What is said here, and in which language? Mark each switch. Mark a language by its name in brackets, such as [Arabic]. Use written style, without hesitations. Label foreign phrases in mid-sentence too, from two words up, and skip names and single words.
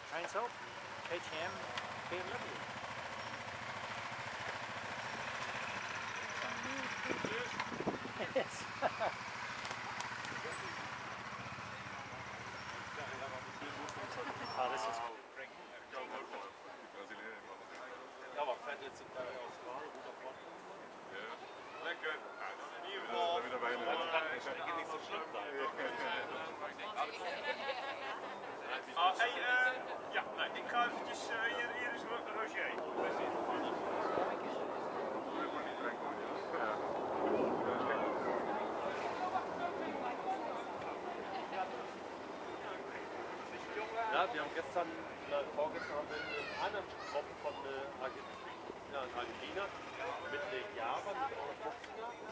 [English] myself, KTM, BMW. Yes. Ah, this is cool. [Dutch] Ja, wat vet is het Lekker. Ja, nee, ik ga eventjes, hier is Roger. Ja, [German] wir haben gestern, vorgestern haben wir einen anderen getroffen von Argentina mit den Japan, mit der 50er.